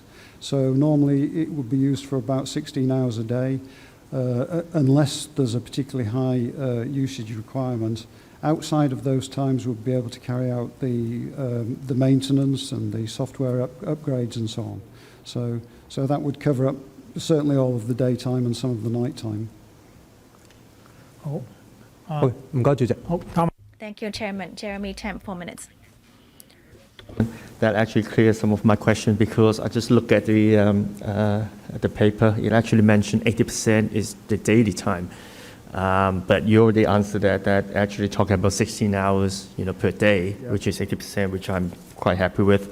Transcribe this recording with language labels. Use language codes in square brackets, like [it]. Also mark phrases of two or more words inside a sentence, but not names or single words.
[en] So normally it would be used for about 16 hours a day, unless there's a particularly high usage requirement. Outside of those times, we'll be able to carry out the maintenance and the software upgrades and so on. So that would cover up certainly all of the daytime and some of the nighttime. [yue] 好，好，唔該，主席。好，答。 [en] Thank you, Chairman. Jeremy Tam, 4 minutes. That actually clears some of my question because I just look at the paper. It actually mentioned 80% is the daily time, but you already answered that actually talking about 16 hours, per day, which is 80%, which I'm quite happy with.